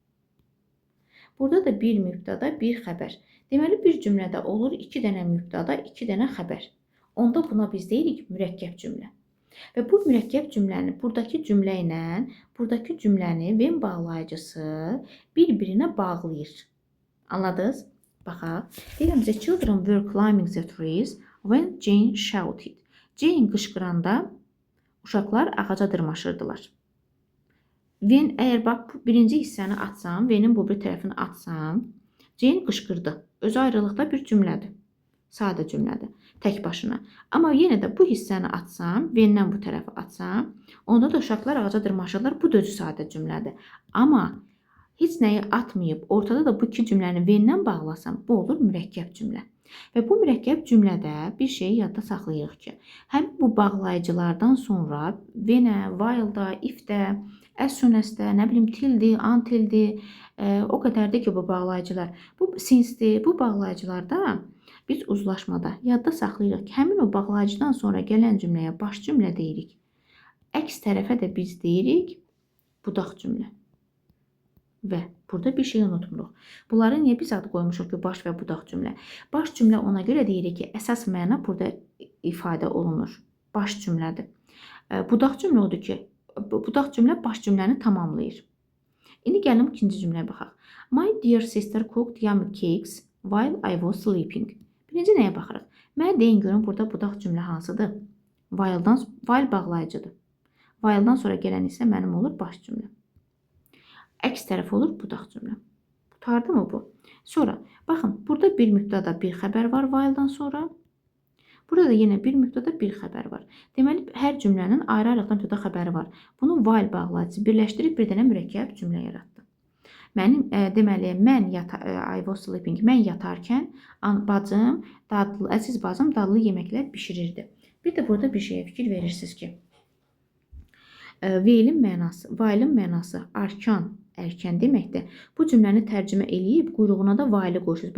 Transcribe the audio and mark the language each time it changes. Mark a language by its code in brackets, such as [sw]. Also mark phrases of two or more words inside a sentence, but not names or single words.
[az] Burada da bir mübtəda, bir xəbər. Deməli, bir cümlədə olur 2 dənə mübtəda, 2 dənə xəbər. Onda buna biz deyirik mürəkkəb cümlə. Və bu mürəkkəb cümləni buradakı cümlə ilə, buradakı cümləni when bağlayıcısı bir-birinə bağlayır. Anladınız? Baxaq. Deyirəm, [en] the children were climbing the trees when Jane shouted. [az] Jane qışqıranda uşaqlar ağaca dırmaşırdılar. When, əgər bax, birinci hissəni açsam, when'in bu bir tərəfini açsam, Jane qışqırdı. Özü ayrılıqda bir cümlədir. Sadə cümlədir. Tək başına. Amma yenə də bu hissəni açsam, when'dən bu tərəfi açsam, onda da uşaqlar ağaca dırmaşırlar. Bu da özü sadə cümlədir. Amma heç nəyi atmayıb, ortada da bu iki cümləni when-dən bağlasam, bu olur mürəkkəb cümlə. Və bu mürəkkəb cümlədə bir şeyi yadda saxlayırıq ki, həm bu bağlayıcılardan sonra when-ə, while-da, if-də, [en] as soon-as- [az] də, nə bilim, till-dir, until-dir, o qədərdir ki, bu bağlayıcılar. Bu since-dir, bu bağlayıcılarda biz uzlaşmada yadda saxlayırıq ki, həmin o bağlayıcıdan sonra gələn cümləyə baş cümlə deyirik. Əks tərəfə də biz deyirik budaq cümlə. Və burada bir şey unutmuruq. Bunları niyə biz ad qoymuşuq ki, baş və budaq cümlə? Baş cümlə ona görə deyirik ki, əsas məna burada ifadə olunur. Baş cümlədir. Budaq cümlə odur ki, budaq cümlə baş cümləni tamamlayır. İndi gəlin ikinci cümləyə baxaq. [en] My dear sister cooked yummy cakes while I was sleeping. [az] Birinci nəyə baxırıq? Mənə deyin görün, burada budaq cümlə hansıdır? While bağlayıcıdır. While'dan sonra gələn isə mənim olur baş cümlə. Əks tərəf olur budaq cümlə. Tutardı mı bu? Sonra, baxın, burada bir mübtəda, bir xəbər var while-dan sonra. Burada da yenə bir mübtəda, bir xəbər var. Deməli, hər cümlənin ayrı-ayrıqdan mübtəda xəbəri var. Bunu while bağlayıcısı birləşdirib bir dənə mürəkkəb cümlə yaratdı. Deməli, [en] I was sleeping, [az] mən yatarkən bacım, əziz bacım dadlı yeməklər bişirirdi. Bir də burada bir şeyə fikir verirsiniz ki, while'in mənası arkan, ərkən deməkdir. Bu cümləni tərcümə eləyib quyruğuna da while'ı qoşuruz.